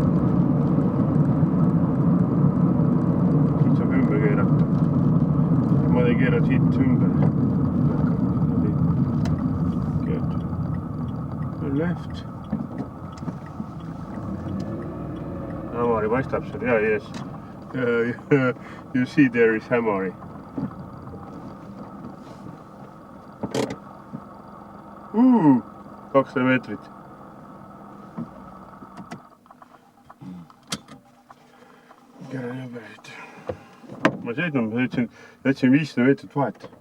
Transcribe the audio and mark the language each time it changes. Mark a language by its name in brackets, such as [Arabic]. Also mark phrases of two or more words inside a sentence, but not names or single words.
[Estonian] Siit saab ümber keerata. Ma keeran siit ümber. Left. Ämari paistab seal, [English] yeah, yes. You see there is Ämari. [Estonian] 200 meetrit. Ma sõidun, ma jätsin 500 meetrit vahet.